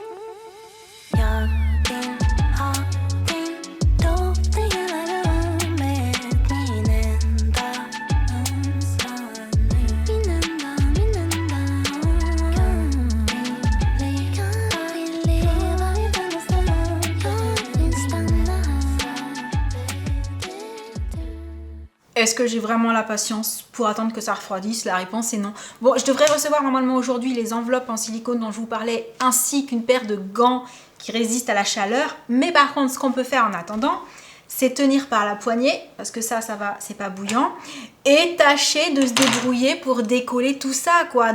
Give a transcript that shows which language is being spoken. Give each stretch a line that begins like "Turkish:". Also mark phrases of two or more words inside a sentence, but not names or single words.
Swedish: Jag vill ha din doft i hela rummet, min enda önskan nu. Min enda kan vi leva i denna stund. Jag vill stanna
French: Est-ce que j'ai vraiment la patience pour attendre que ça refroidisse? La réponse est non. Bon, je devrais recevoir normalement aujourd'hui les enveloppes en silicone dont je vous parlais, ainsi qu'une paire de gants qui résistent à la chaleur. Mais par contre, ce qu'on peut faire en attendant, c'est tenir par la poignée, parce que ça va, c'est pas bouillant, et tâcher de se débrouiller pour décoller tout ça, quoi.